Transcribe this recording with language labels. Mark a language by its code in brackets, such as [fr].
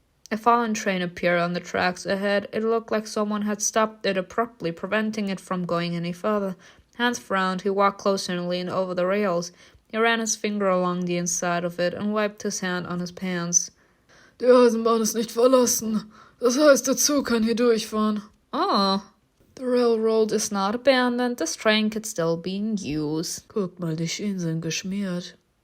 [en] A fallen train appeared on the tracks ahead. It looked like someone had stopped it abruptly, preventing it from going any further. Hans frowned. He walked closer and leaned over the rails. He ran his finger along the inside of it and wiped his hand on his pants. [de] Die Eisenbahn ist nicht verlassen. Das heißt, der Zug kann hier durchfahren. Oh. [en] The railroad is not abandoned. This train could still be in use. [de] Guck mal, die Schienen sind geschmiert.